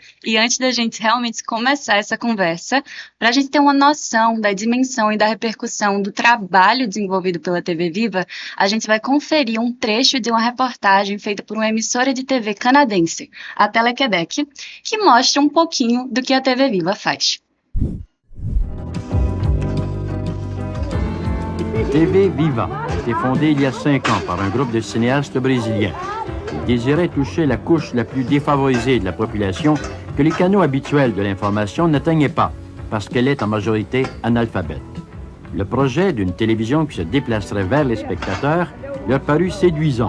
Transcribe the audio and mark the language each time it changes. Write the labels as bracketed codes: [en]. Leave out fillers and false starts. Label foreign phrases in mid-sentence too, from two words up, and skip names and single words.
[pt] E antes da gente realmente começar essa conversa, para a gente ter uma noção da dimensão e da repercussão do trabalho desenvolvido pela TV Viva, a gente vai conferir um trecho de uma reportagem feita por uma emissora de TV canadense, a Tele-Québec, que mostra um pouquinho do que a TV Viva faz. [fr] TV Viva a été fondée il y a 5 ans par un groupe de cinéastes brésiliens. Ils désiraient toucher la couche la plus défavorisée de la population que les canaux habituels de l'information n'atteignaient pas, parce qu'elle est en majorité analphabète. Le projet d'une télévision qui se déplacerait vers les spectateurs leur parut séduisant.